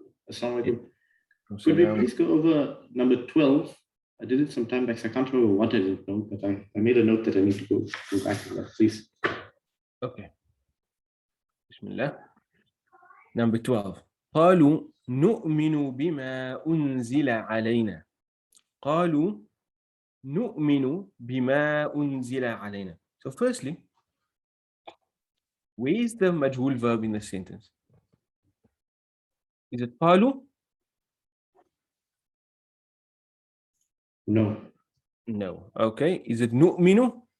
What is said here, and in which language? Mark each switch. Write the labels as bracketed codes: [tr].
[en] Assalamualaikum. Could we please go over number 12? I did it some time back, so I can't remember what I did, but I made a note that I need to go back to that, please. Okay. Bismillah. Number 12. [ar] قالوا نؤمن بما أنزل علينا. قالوا نؤمن بما أنزل علينا. [en] So firstly, where is the majhul verb in the sentence? Is it قالوا? No. No. Okay. Is it نؤمن?